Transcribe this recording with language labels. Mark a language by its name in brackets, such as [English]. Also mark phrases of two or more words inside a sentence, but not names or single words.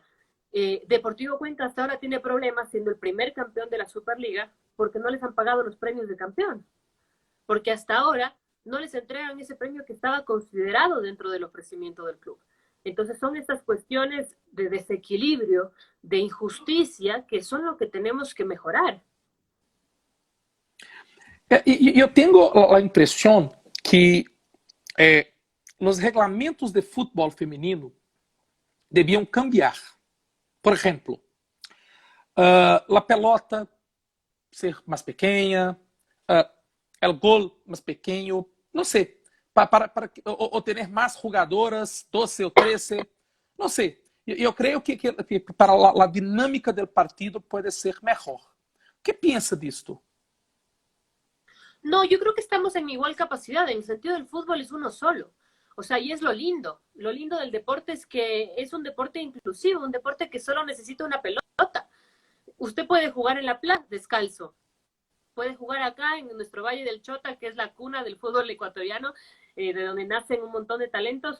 [Spanish] Deportivo Cuenca hasta ahora tiene problemas siendo el primer campeón de la Superliga porque no les han pagado los premios de campeón, porque hasta ahora no les entregan ese premio que estaba considerado dentro del ofrecimiento del club. Entonces son estas cuestiones de desequilibrio, de injusticia, que son lo que tenemos que mejorar. [Portuguese] Eu tenho a impressão que os regulamentos de futebol feminino deviam cambiar. Por exemplo, [Spanish] la pelota ser más pequeña, el gol más pequeño, no sé, o tener más jugadoras, 12 o 13, no sé. [Portuguese] Eu creio que para a dinâmica do partido pode ser melhor. O que pensa disto? [Spanish] No, yo creo que estamos en igual capacidad. En el sentido del fútbol es uno solo. O sea, y es lo lindo. Lo lindo del deporte es que es un deporte inclusivo, un deporte que solo necesita una pelota. Usted puede jugar en la playa descalzo. Puede jugar acá en nuestro Valle del Chota, que es la cuna del fútbol ecuatoriano, de donde nacen un montón de talentos.